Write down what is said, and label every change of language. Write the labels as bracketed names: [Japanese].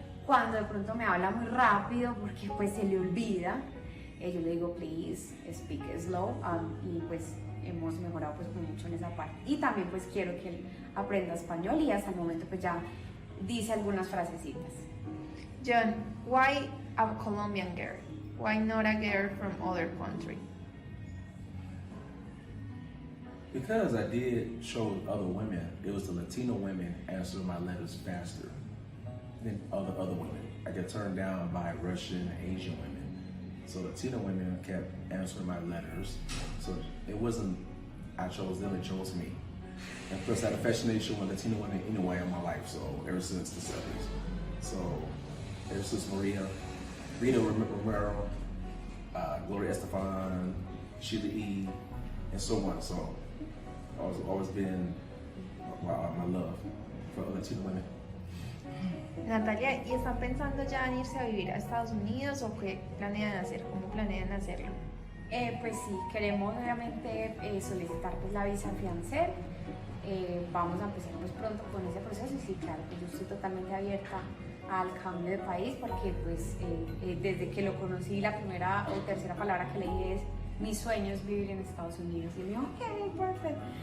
[Spanish] Cuando de pronto me habla muy rápido porque pues se le olvida, yo le digo [English] please speak slow, [Spanish] y pues hemos mejorado pues mucho en esa parte. Y también pues quiero que él aprenda español y hasta el momento pues ya dice algunas frasecitas. [English] John, why a Colombian girl? Why not a girl from other country? Because I did show other women, it was the Latino women answer my letters faster than other women. I get turned down by Russian and Asian women. So Latino women kept answering my letters. So it wasn't I chose them, it chose me. And plus I had a fascination with Latino women anyway in my life, so ever since the 70s. So ever since Rita Romero, Gloria Estefan, Sheila E., and so on. So always been my love for Latino women. [Spanish] Natalia, ¿y están pensando ya en irse a vivir a Estados Unidos o qué planean hacer? ¿Cómo planean hacerlo? Pues sí, queremos obviamente solicitar pues la visa fiancé. vamos a empezar pues pronto con ese proceso y sí, claro, pues yo estoy totalmente abierta al cambio de país porque pues desde que lo conocí la primera o tercera palabra que leí es mi sueño es vivir en Estados Unidos y él me dijo, ok, perfect.